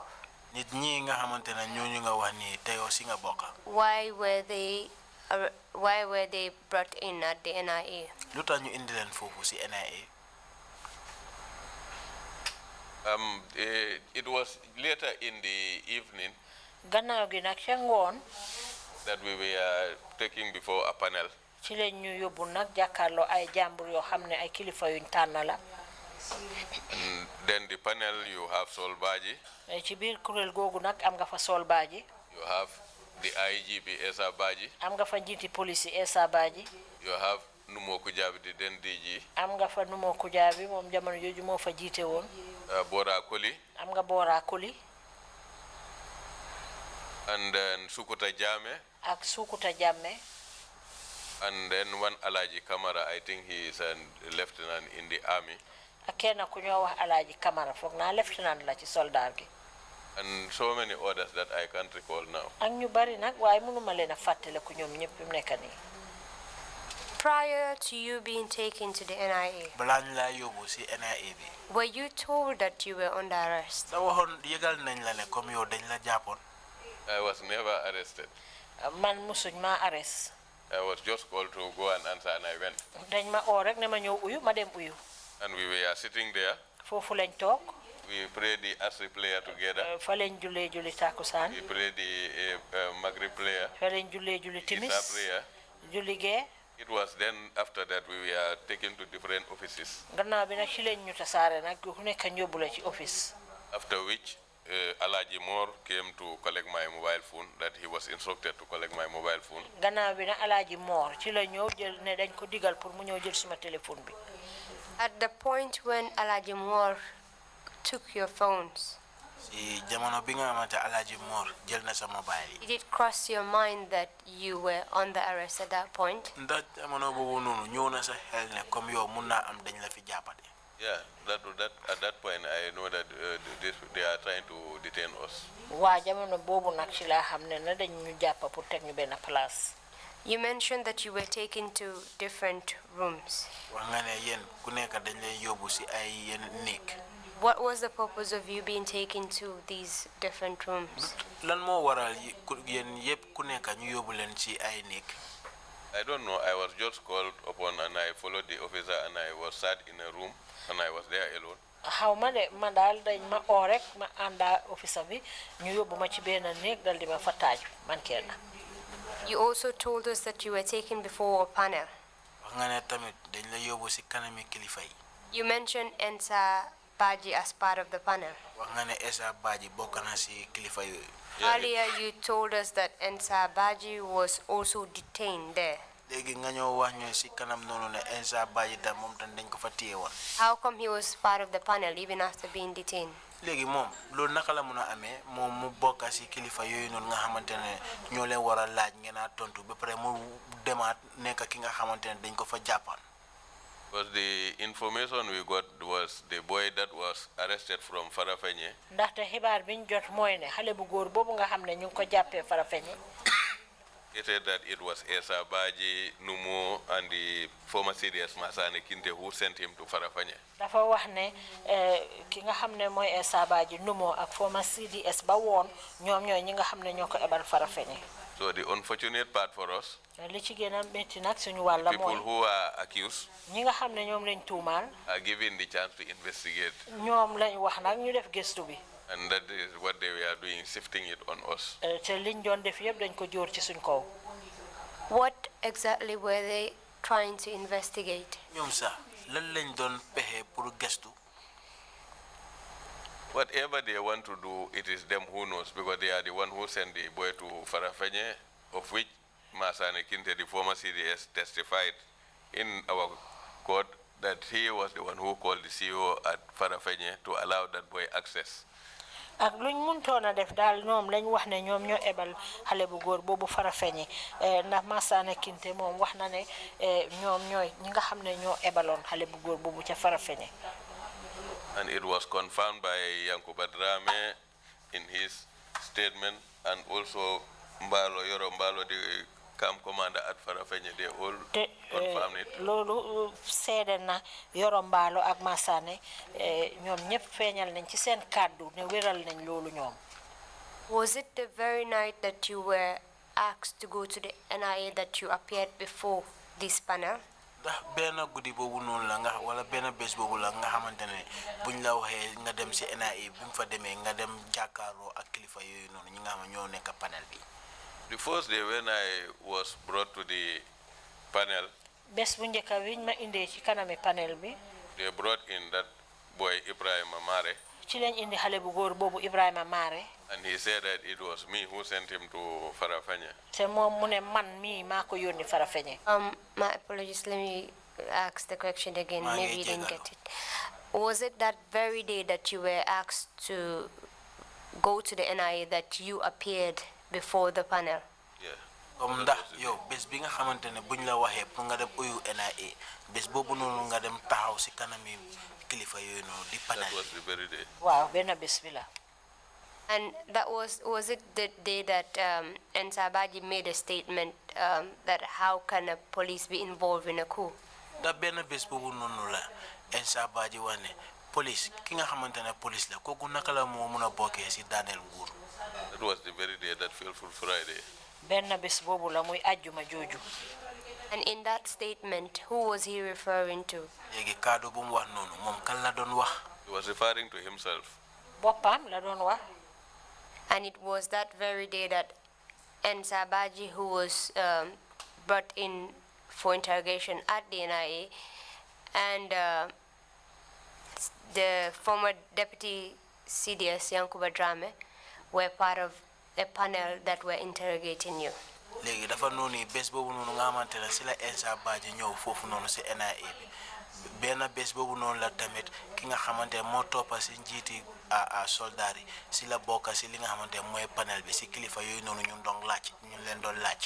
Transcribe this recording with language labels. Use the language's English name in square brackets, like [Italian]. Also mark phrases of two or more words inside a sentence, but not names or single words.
[Wolof] nit ñi nga xamante ne ñooñu nga wax ni teyoo si nga bokk. [English] why were they brought in at the NIA? [Wolof] lu tax ñu indi leen foofu si NIA. [English] It was later in the evening [Wolof] gannaaw gi nag ca ngoon [English] that we were taking before a panel. [Wolof] ci leen ñu yóbbu nag jàkkaarloo ay jàmbur yoo xam ne ay kilifa yuñ tànn la. [English] And then the panel, you have Solbaji. [Wolof] ci biir kuréel googu nag am nga fa Solbaji. [English] You have the IGP Esa Baji. [Wolof] am nga fa njiiti police Esa Baji. [English] You have Numo Kujabi, the then DG. [Wolof] am nga fa Numo Kujabi moom jamono jooju moo fa jiite woon. [English] Bora Koli. [Wolof] am nga Bora Koli. [English] And then Sukuta Jame. [Wolof] ak Sukuta Jammeh. [English] And then one Alaji Kamara, I think he is a lieutenant in the army. [Wolof] ak kenn ku ñoo wax Alaaji Kamara foog naa lieutenant la ci soldaar gi. [English] And so many others that I can't recall now. [Wolof] ak ñu bari nag waaye mënuma leen a fàttale ku ñoom ñëpp mu nekk nii. [English] Prior to you being taken to the NIA, [Wolof] balaa ñu laa yóbbu si NIA bi. [English] were you told that you were under arrest? [Wolof] da waxoon yëgal nañ la ne comme yow dañ la jàppoon. [English] I was never arrested. [Wolof] man musuñ maa arrest. [English] I was just called to go and answer, and I went. [Wolof] dañ ma oo rek ne ma ñëw uyu ma dem uyu. [English] And we were sitting there. [Wolof] foofu lañ toog. [English] We prayed the Asri prayer together. [Wolof] fa lañ jullee julli takusaan. [English] We prayed the Maghrib prayer. [Wolof] fa lañ jullee julli timis. [English] Isha prayer. [Wolof] julli gee. [English] It was then after that we were taken to different offices. [Wolof] gannaaw bi nag ci lañ ñu tasaare nag ku nekk yóbbu la ci office. [English] After which Alaji Moore came to collect my mobile phone, that he was instructed to collect my mobile phone. [Wolof] gannaaw bi nag Alaaji Moor ci la ñëw jël ne dañ ko digal pour mu ñëw jël suma téléphone bi. [English] At the point when Alhaji Moore took your phones, [Wolof] si jamono bi nga xamante Alhaji Moore jël na sa mobile yi. [English] did it cross your mind that you were under arrest at that point? [Wolof] ndax jamono boobu noonu ñëw na sa xel ne comme yow mun naa am dañ la fi jàppate. [English] Yeah, at that point I know that they are trying to detain us. [Wolof] waa jamono boobu nag ci laa xam ne na dañ ñu jàpp pour teg ñu benn place. [English] You mentioned that you were taken to different rooms. [Wolof] wax nga ne yéen ku nekk dañ lay yóbbu si ay yenn néeg. [English] What was the purpose of you being taken to these different rooms? [Wolof] lan moo waral yéen yëpp ku nekk ñu yóbbu leen ci ay néeg. [English] I don't know. I was just called upon and I followed the officer and I was sat in a room and I was there alone. [Wolof] xaw ma de man daal dañ ma oo rek ma ànda officer bi ñu yóbbu ma ci benn néeg dal di ma fa taaj man kenn. [English] You also told us that you were taken before a panel. [Wolof] wax nga ne tamit dañ la yóbbu si kanami kilifa yi. [English] You mentioned Ensa Baji as part of the panel. [Wolof] wax nga ne Esa Baji bokk na si kilifa yooyu. [English] Earlier, you told us that Ensa Baji was also detained there. [Wolof] léegi nga ñëw wax ñu si kanam noonu ne Ensa Badji tam moom tam dañ ko fa téye woon. [English] How come he was part of the panel even after being detained? [Wolof] léegi moom loolu naka la mun a amee moom mu bokk si kilifa yooyu noonu nga xamante ne ñoo leen war a laaj ngeen a tontu ba pare mu demaat nekk ki nga xamante ne dañ ko fa jàppaan. [English] Because the information we got was the boy that was arrested from Farafenye. [Wolof] ndaxte xibaar biñ jot mooy ne xale bu góor boobu nga xam ne ñu ngi ko jàppee Farafenye. [English] He said that it was Esa Baji, Numo, and the former CDS Masane Kinte who sent him to Farafenye. [Wolof] dafa wax ne ki nga xam ne mooy Esa Baji Numo ak [English] former CDS [Wolof] ba woon ñoom ñooy ñi nga xam ne ñoo ko ebal Farafenye. [English] So the unfortunate part for us, [Wolof] li ci gën a métti nag suñu wàlla mooy [English] people who are accused [Wolof] ñi nga xam ne ñoom lañ tuumaal [English] are given the chance to investigate. [Wolof] ñoom lañ wax nag ñu def gëstu bi. [English] And that is what they were doing, shifting it on us. [Wolof] te liñ doon def yëpp dañ ko jóor ci suñ kaw. [English] What exactly were they trying to investigate? [Wolof] ñoom sax lan lañ doon pexe pour gëstu. [English] Whatever they want to do, it is them who knows, because they are the one who sent the boy to Farafenye, of which Masane Kinte, the former CDS, testified in our court that he was the one who called the CEO at Farafenye to allow that boy access. [Wolof] ak luñ mëntoon a def daal ñoom lañ wax ne ñoom ñoo ebal xale bu góor boobu Farafenye ndax Masane Kinte moom wax na ne ñoom ñooy ñi nga xam ne ñoo ebaloon xale bu góor boobu ca Farafenye. [English] And it was confirmed by Yankuba Drame in his statement, and also Mbalo, Yoro Mbalo, the camp commander at Farafenye, they all confirmed it. [Wolof] loolu seede na Yoro Mbalo ak Masane ñoom ñëpp feeñal nañ ci seen kàddu ne wéral nañ loolu ñoom. [English] Was it the very night that you were asked to go to the NIA that you appeared before this panel? [Wolof] ndax benn guddi boobu noonu la nga wala benn bés boobu la nga xamante ne buñ la waxee nga dem si NIA bi mu fa demee nga dem jàkkaarloo ak kilifa yooyu noonu ñi nga xam ne ñoo nekk panel bi. [English] The first day when I was brought to the panel, [Wolof] bés bu njëkk wiñ ma indee ci kanami panel bi. [English] they brought in that boy Ibrahim Amare. [Wolof] ci lañ indi xale bu góor boobu Ibrahima Mare. [English] And he said that it was me who sent him to Farafenye. [Wolof] te moom mu ne man mii maa ko yónni Farafenye. [English] My apologies, let me ask the question again. Maybe you didn't get it. Was it that very day that you were asked to go to the NIA that you appeared before the panel? Yeah. [Wolof] comme ndax yow bés bi nga xamante ne buñ la waxee pour nga dem uyu NIA bés boobu noonu nga dem taxaw si kanami kilifa yooyu noonu di panel. [English] That was the very day. [Wolof] waaw benn bés bi la. [English] And that was it the day that Ensa Badji made a statement that how can a police be involved in a coup? [Wolof] da benn bés boobu noonu la Ensa Badji wax ne police ki nga xamante ne police la kooku naka la moo mun a bokkee si daaneel nguur. [English] That was the very day, that fateful Friday. [Wolof] benn bés boobu la muy àjjuma jooju. [English] And in that statement, who was he referring to? [Wolof] léegi kaddu bu mu wax noonu moom kan la doon wax. [English] He was referring to himself. [Wolof] boppam la doon wax. [English] And it was that very day that Ensa Badji, who was brought in for interrogation at the NIA, and the former deputy CDS, Yankuba Drame, were part of a panel that were interrogating you. [Wolof] léegi dafa noonu bés boobu noonu nga xamante ne si la Ensa Badji ñëw foofu noonu si NIA bi benn bés boobu noonu la tamit ki nga xamante ne moo toppa si njiiti soldat yi si la bokk si li nga xamante ne mooy panel bi si kilifa yooyu noonu ñu doon laaj ñu leen doon laaj.